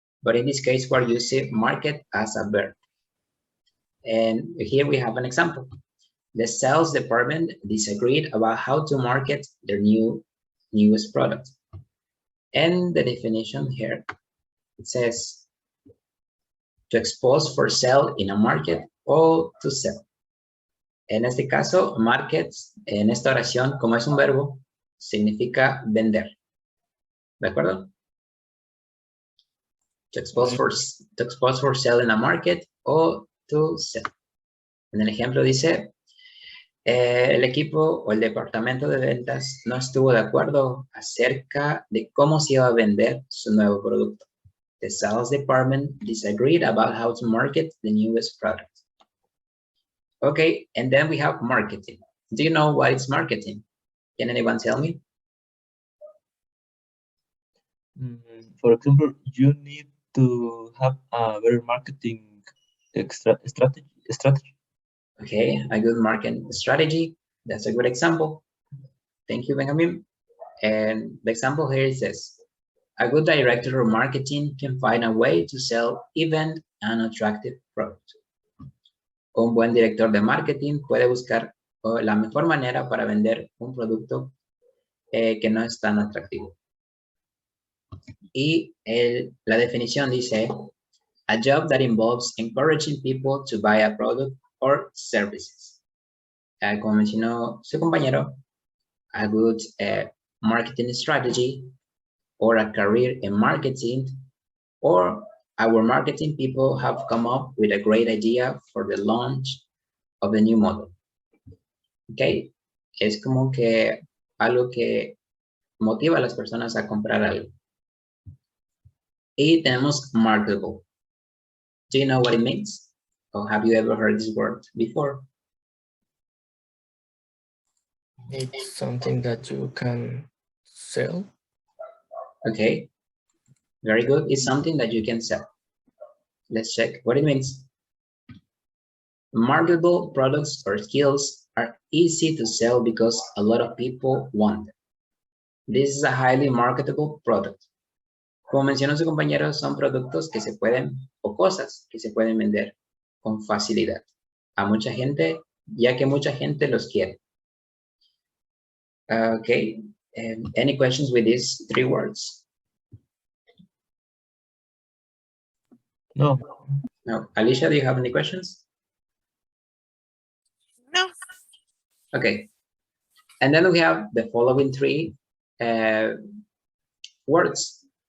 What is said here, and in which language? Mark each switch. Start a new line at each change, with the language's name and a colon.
English: But in this case, we're using market as a verb. And here we have an example. The sales department disagreed about how to market their newest product. And the definition here, it says to expose for sale in a market or to sell.
Spanish: En este caso, market, en esta oración, como es un verbo, significa vender. ¿De acuerdo?
English: To expose for sale in a market or to sell.
Spanish: En el ejemplo dice, el equipo o el departamento de ventas no estuvo de acuerdo acerca de cómo se iba a vender su nuevo producto.
English: The sales department disagreed about how to market the newest product. Okay, and then we have marketing. Do you know what is marketing? Can anyone tell me? For example, you need to have a better marketing strategy. Okay, a good marketing strategy. That's a good example. Thank you, Benjamin. And the example here says, a good director of marketing can find a way to sell even an attractive product.
Spanish: Un buen director de marketing puede buscar la mejor manera para vender un producto que no es tan atractivo. Y la definición dice,
English: a job that involves encouraging people to buy a product or services.
Spanish: Como mencionó su compañero,
English: a good marketing strategy or a career in marketing, or our marketing people have come up with a great idea for the launch of the new model.
Spanish: Okay, es como que algo que motiva a las personas a comprar algo. Y tenemos marketable.
English: Do you know what it means? Or have you ever heard this word before? it's something that you can sell. Okay, very good. It's something that you can sell. Let's check what it means. Marketable products or skills are easy to sell because a lot of people want them. This is a highly marketable product.
Spanish: Como mencionó su compañero, son productos que se pueden, o cosas que se pueden vender con facilidad a mucha gente, ya que mucha gente los quiere.
English: Okay, any questions with these three words? No. No. Alicia, do you have any questions? No. Okay, and then we have the following three words.